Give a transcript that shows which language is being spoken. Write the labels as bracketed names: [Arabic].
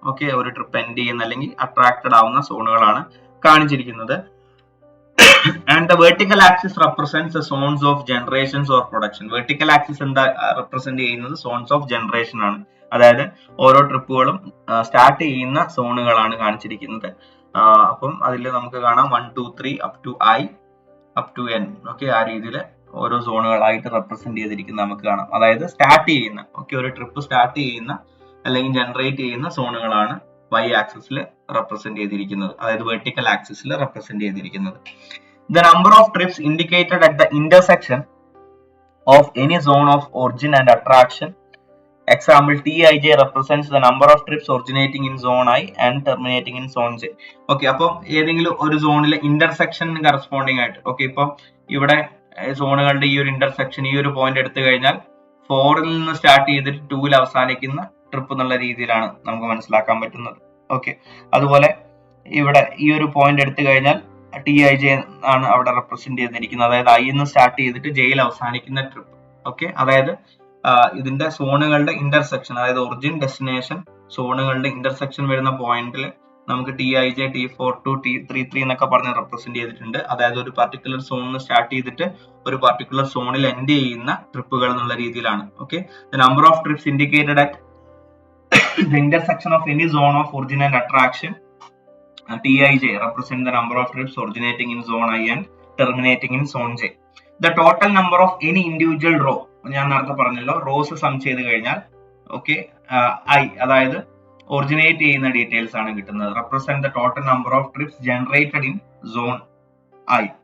[Malayalam] Okay, ഒരു trip end ചെയ്യുന്ന അല്ലെങ്കിൽ അട്രാക്റ്റഡ് ആവുന്ന സോണുകളാണ് കാണിച്ചിരിക്കുന്നത്. [English] And the vertical axis represents the zones of generations or production. Vertical axis [Malayalam] എന്താ റെപ്രസെന്റ് ചെയ്യുന്നത്, സോൺസ് ഓഫ് ജനറേഷൻ ആണ്, അതായത് ഓരോ ട്രിപ്പുകളും സ്റ്റാർട്ട് ചെയ്യുന്ന സോണുകളാണ് കാണിച്ചിരിക്കുന്നത്. അപ്പം അതിൽ നമുക്ക് കാണാം 1, 2, 3 [English] up to I up to N. [Malayalam] Okay, ആ രീതിയിൽ ഓരോ സോണുകളായിട്ട് റെപ്രസെന്റ് ചെയ്തിരിക്കുന്നത് നമുക്ക് കാണാം. അതായത് സ്റ്റാർട്ട് ചെയ്യുന്ന, ഓക്കെ, ഒരു ട്രിപ്പ് സ്റ്റാർട്ട് ചെയ്യുന്ന അല്ലെങ്കിൽ ജനറേറ്റ് ചെയ്യുന്ന സോണുകളാണ് Y ആക്സിസിൽ റെപ്രസെന്റ് ചെയ്തിരിക്കുന്നത്, അതായത് വെർട്ടിക്കൽ ആക്സിസിൽ റെപ്രസെന്റ് ചെയ്തിരിക്കുന്നത്. [English] The number of trips indicated at the intersection of any zone of origin and attraction. Example, TIJ represents the number of trips originating in zone I and terminating in zone J. [Malayalam] Okay, അപ്പം ഏതെങ്കിലും ഒരു സോണിലെ ഇന്റർസെക്ഷന് corresponding ആയിട്ട്, okay, ഇപ്പം ഇവിടെ സോണുകളുടെ ഈ ഒരു intersection ഈ ഒരു പോയിന്റ് എടുത്തു കഴിഞ്ഞാൽ 4 നിന്ന് സ്റ്റാർട്ട് ചെയ്തിട്ട് 2 അവസാനിക്കുന്ന ട്രിപ്പ് എന്നുള്ള രീതിയിലാണ് നമുക്ക് മനസ്സിലാക്കാൻ പറ്റുന്നത്. ഓക്കെ, അതുപോലെ ഇവിടെ ഈ ഒരു പോയിന്റ് എടുത്തു കഴിഞ്ഞാൽ TIJ ആണ് അവിടെ റെപ്രസെന്റ് ചെയ്തിരിക്കുന്നത്, അതായത് I നിന്ന് സ്റ്റാർട്ട് ചെയ്തിട്ട് Jയിൽ അവസാനിക്കുന്ന ട്രിപ്പ്. ഓക്കെ, അതായത് ഇതിന്റെ സോണുകളുടെ ഇന്റർസെക്ഷൻ, അതായത് ഒറിജിൻ ഡെസ്റ്റിനേഷൻ സോണുകളുടെ ഇന്റർസെക്ഷൻ വരുന്ന പോയിന്റിൽ നമുക്ക് TIJ, T42, T33 എന്നൊക്കെ പറഞ്ഞ് റെപ്രസെന്റ് ചെയ്തിട്ടുണ്ട്. അതായത് ഒരു പർട്ടിക്കുലർ സോണിൽ സ്റ്റാർട്ട് ചെയ്തിട്ട് ഒരു പർട്ടിക്കുലർ സോണിൽ എൻഡ് ചെയ്യുന്ന ട്രിപ്പുകൾ എന്നുള്ള രീതിയിലാണ്. [English] Okay, the number of trips indicated at the intersection of any zone of origin and attraction, TIJ represent the number of trips originating in zone I and terminating in zone J. The total number of any individual row, [Malayalam] ഞാൻ നേരത്തെ പറഞ്ഞല്ലോ, rose some ചെയ്ത് കഴിഞ്ഞാൽ, okay, I അതായത് originate ചെയ്യുന്ന details ആണ് കിട്ടുന്നത്. [English] Represent the total number of trips generated in zone I.